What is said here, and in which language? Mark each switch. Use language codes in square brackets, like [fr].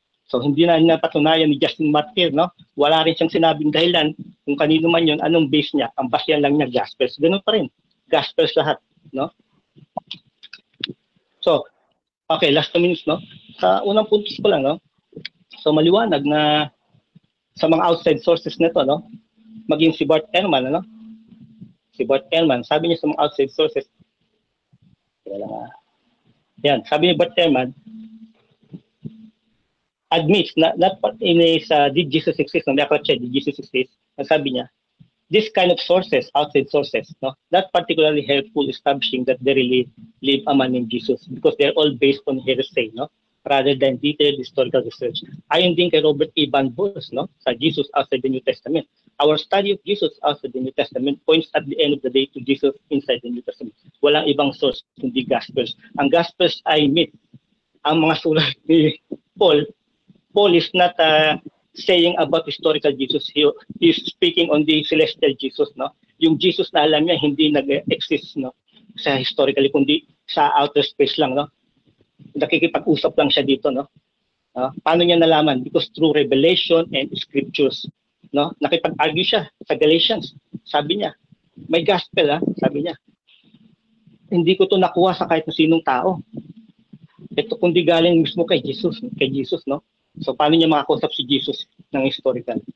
[tl] So hindi na napatunayan ni Justin Martyr, no? Wala rin siyang sinabing dahilan kung kanino man 'yon, anong base niya. Ang basihan lang niya Gospels. Ganun pa rin. Gospels lahat, no? So, okay, last 2 minutes, no? Sa unang puntos ko lang, no? So maliwanag na sa mga outside sources nito, no? Maging si Bart Ehrman, ano? Si Bart Ehrman, sabi niya sa mga outside sources, yan, sabi ni Bart Ehrman, [en] admits na not in his did Jesus exist, no, [tl] may aklat siya, [en] did Jesus exist, sabi niya, this kind of sources, outside sources, no, not particularly helpful establishing that there really live a man named Jesus because they're all based on hearsay, no, rather than detailed historical research. [tl] Ayon din kay Robert E. [en] Van Bos, no, sa Jesus outside the New Testament. Our study of Jesus outside the New Testament points at the end of the day to Jesus inside the New Testament. [tl] Walang ibang source kundi Gospels. Ang Gospels ay myth. Ang mga sulat ni Paul [en] is not saying about historical Jesus. He is speaking on the celestial Jesus, no? [tl] Yung Jesus na alam niya hindi nag-exist, no, sa historically kundi sa outer space lang, no? Nakikipag-usap lang siya dito, no? Paano niya nalaman? [en] Because through revelation and scriptures, no? [tl] Nakipag-argue siya sa Galatians. Sabi niya, may gospel, sabi niya. Hindi ko to nakuha sa kahit na sinong tao. Ito kundi galing mismo kay Jesus, no? So paano niya makakusap si Jesus ng historical?